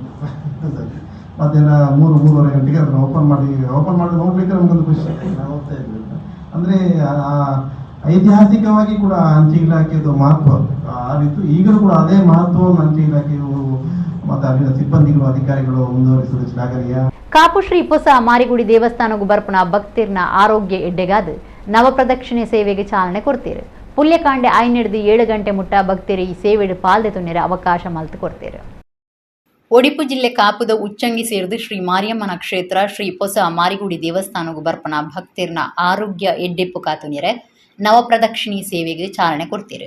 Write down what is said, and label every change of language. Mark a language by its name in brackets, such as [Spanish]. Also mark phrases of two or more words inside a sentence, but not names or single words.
[Kannada] ಮಧ್ಯಾಹ್ನ 3-3:30 ಗಂಟೆಗೆ ಅದನ್ನು ಓಪನ್ ಮಾಡಿ ನೋಡ್ಲಿಕ್ಕೆ ನಮಗೊಂದು ಖುಷಿ. ನಾವು ಹೋಗ್ತಾ ಇದ್ವಿ. ಅಂದರೆ ಐತಿಹಾಸಿಕವಾಗಿ ಕೂಡ ಅಂಚೆ ಇಲಾಖೆದು ಮಹತ್ವ ಆಗಿತ್ತು. ಈಗಲೂ ಕೂಡ ಅದೇ ಮಹತ್ವವನ್ನು ಅಂಚೆ ಇಲಾಖೆಯು ಮತ್ತು ಅಲ್ಲಿನ ಸಿಬ್ಬಂದಿಗಳು ಅಧಿಕಾರಿಗಳು ಮುಂದುವರಿಸುವುದು ಶ್ಲಾಘನೀಯ. [Tulu] ಕಾಪು ಶ್ರೀ ಪೊಸ ಮಾರಿಗುಡಿ ದೇವಸ್ಥಾನಗೂ ಬರ್ಪಣ ಭಕ್ತಿರ್ನ ಆರೋಗ್ಯ ಎಡ್ಡೆಗಾದ ನವಪ್ರದಕ್ಷಿಣೆ ಸೇವೆಗೆ ಚಾಲನೆ ಕೊಡ್ತೀರು. ಪುಲ್ಯಕಾಂಡೆ 5-7 ಗಂಟೆ ಮುಟ್ಟ ಭಕ್ತರು ಈ ಸೇವೆಡು ಪಾಲ್ದೆ ತುನ್ನೆರೆ ಅವಕಾಶ ಮಲ್ತು ಕೊಡ್ತೇರು. ಒಡಿಪು ಜಿಲ್ಲೆ ಕಾಪುದ ಉಚ್ಚಂಗಿ ಸೇರಿದು ಶ್ರೀ ಮಾರಿಯಮ್ಮನ ಕ್ಷೇತ್ರ ಶ್ರೀ ಪೊಸ ಮಾರಿಗುಡಿ ದೇವಸ್ಥಾನಗೂ ಬರ್ಪನ ಭಕ್ತರ್ನ ಆರೋಗ್ಯ ಎಡ್ಡೆಪ್ಪು ಕಾತುನಿರೆ ನವಪ್ರದಕ್ಷಿಣಿ ಸೇವೆಗೆ ಚಾಲನೆ ಕೊಡ್ತೀರಿ.